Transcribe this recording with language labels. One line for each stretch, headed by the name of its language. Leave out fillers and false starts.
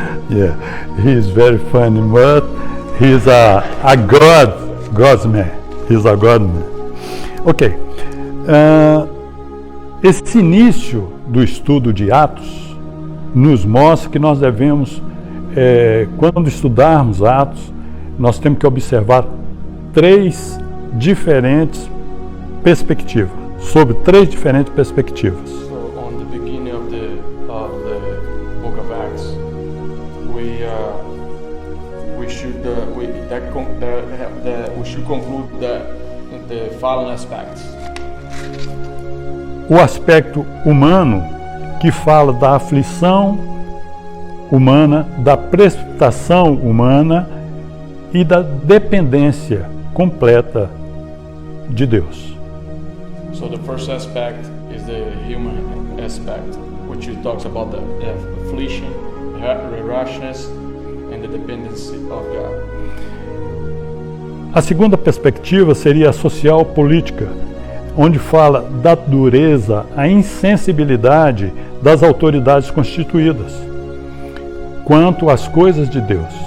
English: Yeah, he is very funny, but he is a God's man. He's a God man. Ok.
Portuguese: Esse início do estudo de Atos nos mostra que nós devemos, quando estudarmos Atos, nós temos que observar sobre três diferentes perspectivas.
English: So on the beginning of the book of Acts, we should conclude the following aspects.
Portuguese: O aspecto humano, que fala da aflição humana, da precipitação humana e da dependência completa de Deus.
English: So the first aspect is the human aspect, which talks about the affliction, the rashness, and the dependency of God.
Portuguese: A segunda perspectiva seria a social política, onde fala da dureza, a insensibilidade das autoridades constituídas quanto às coisas de Deus.